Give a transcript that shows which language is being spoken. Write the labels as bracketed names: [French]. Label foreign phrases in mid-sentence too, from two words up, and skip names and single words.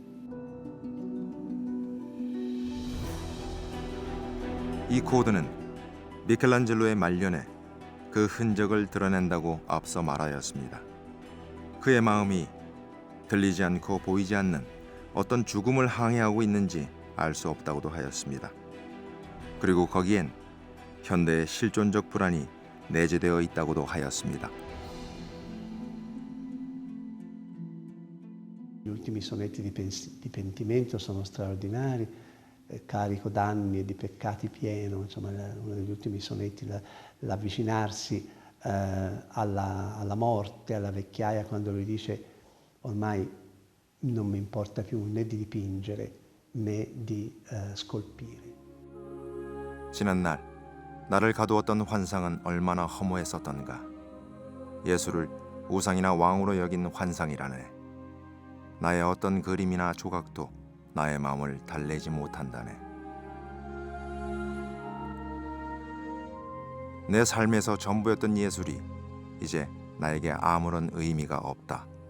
[Korean] 이 코드는 미켈란젤로의 말년에 그 흔적을 드러낸다고 앞서 말하였습니다. 그의 마음이 들리지 않고 보이지 않는 어떤 죽음을 항해하고 있는지 알 수 없다고도 하였습니다. 그리고 거기엔 현대의 실존적 불안이 내재되어 있다고도 하였습니다. [Italian] Gli ultimi sonetti di pentimento sono straordinari, carico d'anni e di peccati pieno, insomma uno degli ultimi sonetti, l'avvicinarsi alla morte, alla vecchiaia, quando lui dice ormai non mi importa più né di dipingere né di scolpire. [Korean] 지난날 나를 가두었던 환상은 얼마나 허무했었던가. 예수를 우상이나 왕으로 여긴 환상이라네. 나의 어떤 그림이나 조각도 나의 마음을 달래지 못한다네. 내 삶에서 전부였던 예술이 이제 나에게 아무런 의미가 없다.